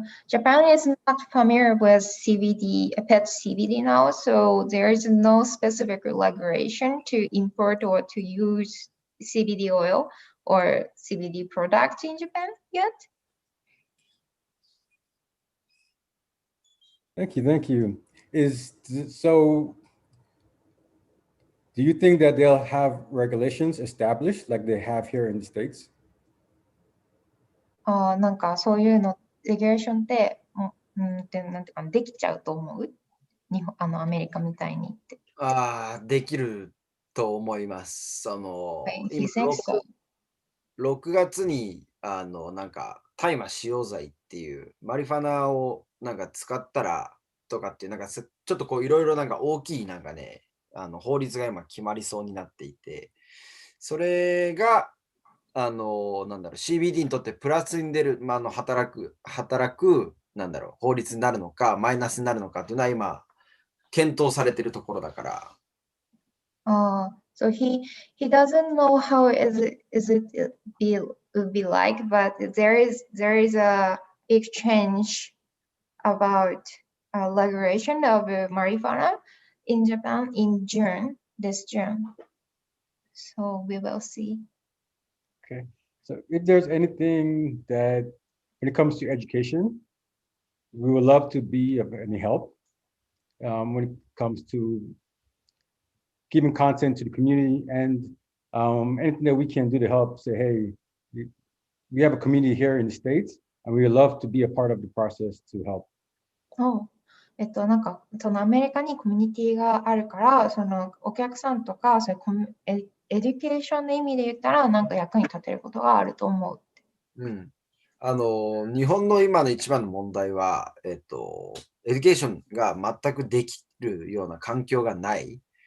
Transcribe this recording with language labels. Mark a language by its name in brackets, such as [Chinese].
[English] Japan is not familiar with CBD, pet CBD now, so there is no specific regulation to import or to use CBD oil or CBD products in Japan yet. Thank you. Do you think that they'll have regulations established like they have here in the States? [Japanese] なんかそういうのレギュレーションってなんていうかできちゃうと思う？アメリカみたいにって。できると思います。今 6月になんか大麻使用罪っていうマリファナをなんか使ったらとかっていうなんかちょっとこういろいろなんか大きいなんかね法律が今決まりそうになっていて、それがなんだろう CBD にとってプラスに出る、働くなんだろう法律になるのかマイナスになるのかっていうのは今検討されているところだから。 [English] So he doesn't know how it would be like, but there is a exchange about regulation of marijuana in Japan in this June. So we will see. Okay. So if there's anything that, when it comes to education, we would love to be of any help when it comes to giving content to the community, and anything that we can do to help say, hey, we have a community here in the States, and we would love to be a part of the process to help. [Japanese] なんかそのアメリカにコミュニティがあるから、そのお客さんとかそういうエデュケーションの意味で言ったらなんか役に立てることがあると思う。日本の今の一番の問題は、エデュケーションが全くできるような環境がない。